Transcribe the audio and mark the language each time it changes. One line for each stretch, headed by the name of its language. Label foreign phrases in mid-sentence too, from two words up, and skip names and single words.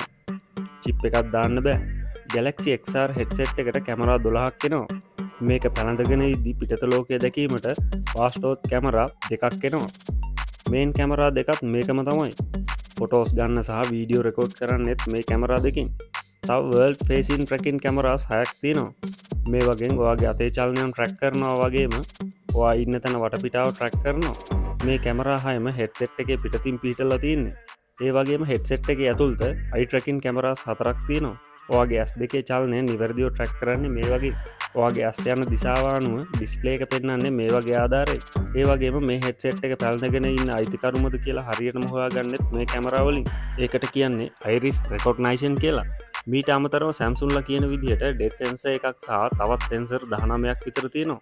Sinhala: chip එකක් දාන්න බෑ. Galaxy XR headset එකට කැමරා 12ක් එනවා. මේක පැනඳගෙන ඉද්දි පිටත ලෝකය දැකීමට
English: fast out
Sinhala: කැමරා දෙකක් එනවා. main කැමරා දෙකත් මේකම තමයි. ෆොටෝස් ගන්න සහ
English: video record
Sinhala: කරන්නෙත් මේ කැමරා දෙකින්. තව
English: world facing tracking cameras
Sinhala: 6ක් තියෙනවා. මේ වගේ ඔයාගේ අතේ චලනයන් track කරනවා වගේම ඔයා ඉන්න තැන වටපිටාව track කරනවා. මේ කැමරා 6ම headset එකේ පිටතින් පිටලා තියෙන්නේ. ඒ වගේම headset එකේ ඇතුළත
English: eye tracking cameras
Sinhala: 4ක් තියෙනවා. ඔයාගේ ඇස් දෙකේ චලනය නිවැරදිව track කරන්නේ මේ වගේ. ඔයාගේ ඇස් යන දිශාව අනුව display එක පෙන්වන්නේ මේ වගේ ආධාරයෙන්. ඒ වගේම මේ headset එක පැලඳගෙන ඉන්න අයිතිකරුමද කියලා හරියටම හොයාගන්නෙත් මේ කැමරා වලින්. ඒකට කියන්නේ
English: iris recognition
Sinhala: කියලා. මීට අමතරව Samsung ලා කියන විදිහට
English: depth sensor
Sinhala: එකක් සහ තවත් sensor 19ක් විතර තියෙනවා.